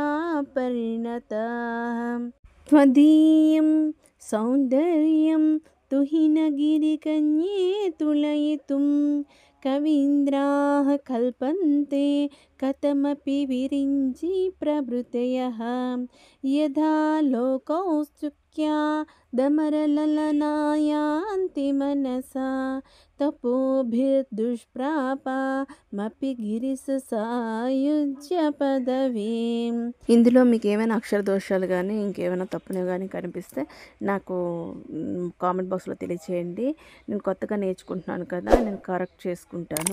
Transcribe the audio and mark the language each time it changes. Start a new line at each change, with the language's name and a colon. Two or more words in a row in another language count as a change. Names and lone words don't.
Sanskrit: परिणतः त्वदीयं सौन्दर्यं तुहिनगिरिकन्ये तुलयितुं कवीन्द्राः कल्पन्ते कथमपि विरिञ्चि प्रभृतयः यथा लोकौत्सुक्या दमरललनायान्ति मनसा తపోభిర్దుష్ప్రాపమపి గిరిస సాయుజ్య పదవీం.
Telugu: ఇందులో మీకు ఏమైనా అక్షర దోషాలు కానీ ఇంకేమైనా తప్పులు కానీ కనిపిస్తే నాకు కామెంట్ బాక్స్లో తెలియచేయండి. నేను కొత్తగా నేర్చుకుంటున్నాను కదా, నేను కరెక్ట్ చేసుకుంటాను.